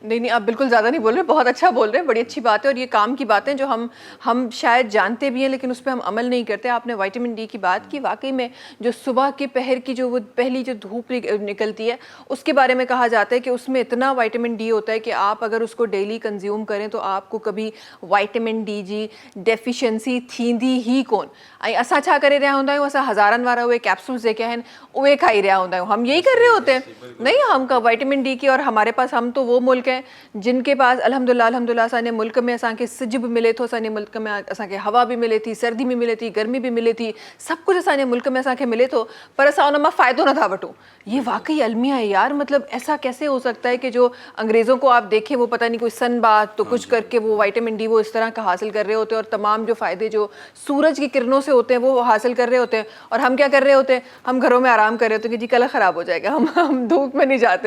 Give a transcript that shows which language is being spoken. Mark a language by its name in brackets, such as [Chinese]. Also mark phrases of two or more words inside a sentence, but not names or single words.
[Urdu] نہیں، آپ بالکل زیادہ نہیں بول رہے، بہت اچھا بول رہے ہیں، بڑی اچھی بات ہے۔ اور یہ کام کی باتیں جو ہم شاید جانتے بھی ہیں لیکن اس پر ہم عمل نہیں کرتے. آپ نے [English] vitamin D [Urdu] کی بات کی، واقعی میں جو صبح کے پہر کی جو وہ پہلی جو دھوپ نکلتی ہے اس کے بارے میں کہا جاتا ہے کہ اس میں اتنا [English] vitamin D [Urdu] ہوتا ہے کہ آپ اگر اس کو [English] daily consume [Urdu] کریں تو آپ کو کبھی [English] vitamin D [Sindhi] जी डेफिशिएंसी थींदी ही कोन। ऐं असां छा करे रहिया हूंदा आहियूं, असां हज़ारनि वारा उहे कैप्सूल्स जेके आहिनि उहे खाई रहिया हूंदा आहियूं। [Urdu] ہم یہی کر رہے ہوتے ہیں نہیں، ہمکا [English] vitamin D [Urdu] کی. اور ہمارے پاس، ہم تو وہ ملک ہیں جن کے پاس [Sindhi] अल्हम्दुलिल्लाह असांजे मुल्क में असांखे सिज बि मिले थो, असांजे मुल्क में असांखे हवा भी मिले थी, सर्दी भी मिले थी, गर्मी भी मिले थी, सब कुछ असांजे मुल्क में असांखे मिले थो, पर असां उन मां फ़ाइदो नथा वठूं। [Urdu] یہ واقعی المیہ ہے یار، مطلب ایسا کیسے ہو سکتا ہے کہ جو انگریزوں کو آپ دیکھیں وہ پتا نہیں کوئی [English] sun bath [Urdu] تو کچھ کر کے وہ [English] vitamin D [Urdu] وہ اس طرح کا حاصل کر رہے ہوتے ہیں اور تمام جو فائدے جو سورج کی کرنوں سے ہوتے ہیں وہ حاصل کر رہے ہوتے ہیں، اور ہم کیا کر رہے ہوتے ہیں، ہم گھروں میں آرام کر رہے ہوتے ہیں کہ جی کلر خراب ہو جائے گا، ہم دھوپ میں نہیں جاتے.